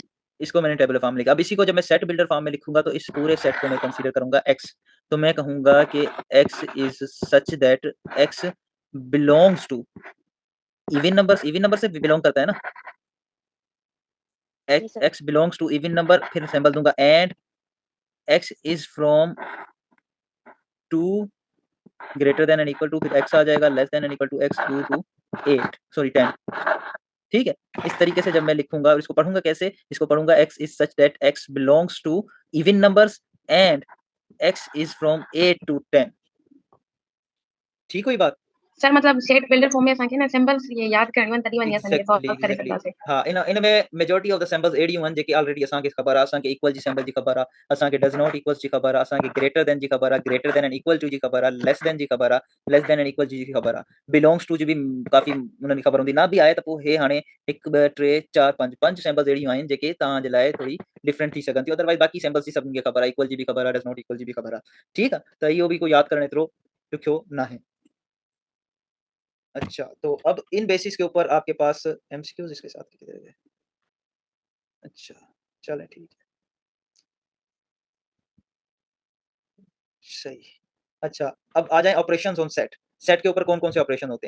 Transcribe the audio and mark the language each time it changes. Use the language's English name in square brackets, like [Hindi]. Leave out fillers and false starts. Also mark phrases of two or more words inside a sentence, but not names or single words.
[Hindi] इसको मैंने [English] tabular form [Hindi] में लिखा। अब इसी को जब मैं [English] set builder form [Hindi] में लिखूंगा तो इस पूरे सेट को मैं कंसीडर करूंगा एक्स, तो मैं कहूंगा कि [English] x is such that x belongs to even numbers, even number [Hindi] से बिलोंग करता है ना, [English] x belongs to even number, [Hindi] फिर सिंबल दूंगा [English] and x is from 2 greater than and equal to, [Hindi] फिर एक्स आ जाएगा [English] less than and equal to x 2 to 8 sorry 10. [Hindi] ठीक है, इस तरीके से जब मैं लिखूंगा और इसको पढ़ूंगा कैसे, इसको पढ़ूंगा [English] x is such that x belongs to even numbers and x is from 8 to 10. [Hindi] ठीक हुई बात। [Sindhi] सर मतलब [English] set builder form [Sindhi] में असांखे ना सिंबल्स ये याद करणियूं तॾहिं वञी असां सॉल्व करे सघंदासीं। हाँ, इन में [English] majority of the symbols [Sindhi] एडियूं आहिनि जेके ऑलरेडी असांखे ख़बर आहे, असांखे इक्वल जी सिंबल जी ख़बर आहे, असांखे [English] does not equals [Sindhi] जी ख़बर आहे, असांखे [English] greater than [Sindhi] जी ख़बर आहे, [English] greater than and equal to [Sindhi] जी ख़बर आहे, [English] less than [Sindhi] जी ख़बर आहे, [English] less than and equal [Sindhi] जी ख़बर आहे, [English] belongs to [Sindhi] जी भी काफ़ी उन्हनि जी ख़बर हूंदी, ना बि आहे त पोइ हे हाणे 1 2 3 4 5 सिंबल्स अहिड़ियूं आहिनि जेके तव्हांजे लाइ थोड़ी डिफरेंट थी सघनि थियूं, अदरवाइज़ बाक़ी सिंबल्स जी सभिनी खे ख़बर आहे, इक्वल जी बि ख़बर आहे, [English] does not equal [Sindhi] जी बि ख़बर आहे। ठीकु आहे, त इहो बि कोई यादि करणु एतिरो ॾुखियो नाहे। [Hindi] अच्छा, तो अब इन बेसिस के ऊपर आपके पास एमसीक्यूज इसके साथ कितने रह गए? अच्छा, चलें ठीक है। सही। अच्छा, अब आ जाएँ [English] operations on set. [Hindi] सेट के ऊपर कौन-कौन से ऑपरेशन होते हैं?